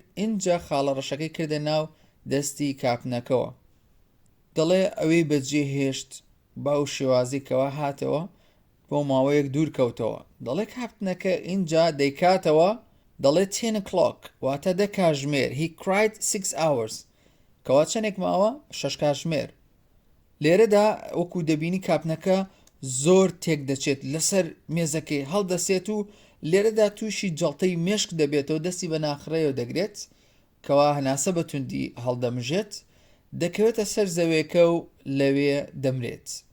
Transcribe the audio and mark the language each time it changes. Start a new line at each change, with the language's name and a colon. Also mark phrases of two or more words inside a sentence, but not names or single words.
Central Kurdish: اینجا خاڵەڕەشەکەی کردە ناو دەستی کاپنەکەوە. دەڵێ ئەوەی بەجێ هێشت باو شێوازی کەوا هاتەوە بۆ ماوەیەک دوور کەوتەوە. دەڵێ کاپنەکە اینجا دەیکاتەوە. دەڵێ
English: 10 o'clock
Central Kurdish: واتە 10 کاتژمێر.
English: He cried 6 hours
Central Kurdish: کەوا چەندێک ماوە؟ 6 کاتژمێر. لێرەدا وەکو دەبینی کاپنەکە زۆر تێک دەچێت لەسەر مێزەکەی هەڵدەسێت و لێرەدا تووشی جەڵتەی مێشک دەبێتەوە دەستی بە ناخڕەیەوە دەگرێت کەوا هەناسە بەتوندی هەڵدەمژێت دەکەوێتە سەر زەوێکە و لەوێ دەمرێت.